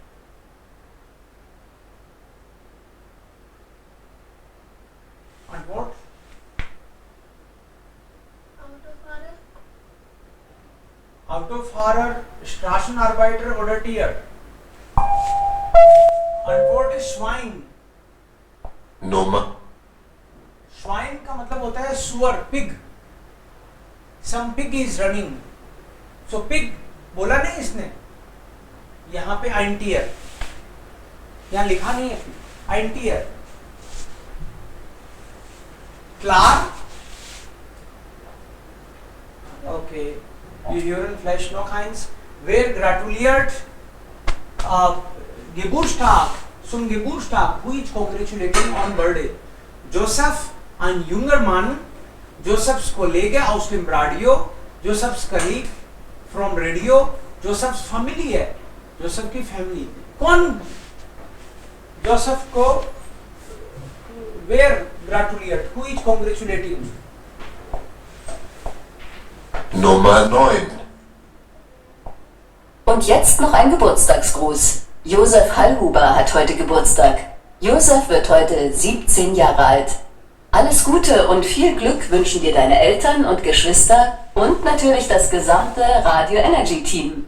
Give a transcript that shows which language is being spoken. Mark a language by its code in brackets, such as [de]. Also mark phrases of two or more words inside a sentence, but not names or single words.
[de] Antwort? Autofahrer, Straßenarbeiter oder Tier? Antwort ist Schwein. Nummer [hi] Schwein का मतलब होता है सुअर, पिग. [en] Some pig is running. So pig [hi] बोला नहीं इसने. यहाँ पे आइंटियर, यहाँ लिखा नहीं है आइंटियर. [de] Klar? Okay. Wir hören vielleicht noch eins. Wer gratuliert Geburtstag, zum Geburtstag? [en] Who is congratulating on birthday? [de] Joseph, ein junger Mann. Josephs Kollege aus dem Radio. [en] Josephs Colleague from Radio. Josephs Familie. [hi] Joseph की फैमिली. कौन जोसेफ को where gratuliert? [en] Who is congratulating? [de] Nummer 9. Und jetzt noch ein Geburtstagsgruß. Josef Hallhuber hat heute Geburtstag. Josef wird heute 17 Jahre alt. Alles Gute und viel Glück wünschen dir deine Eltern und Geschwister und natürlich das gesamte Radio Energy Team.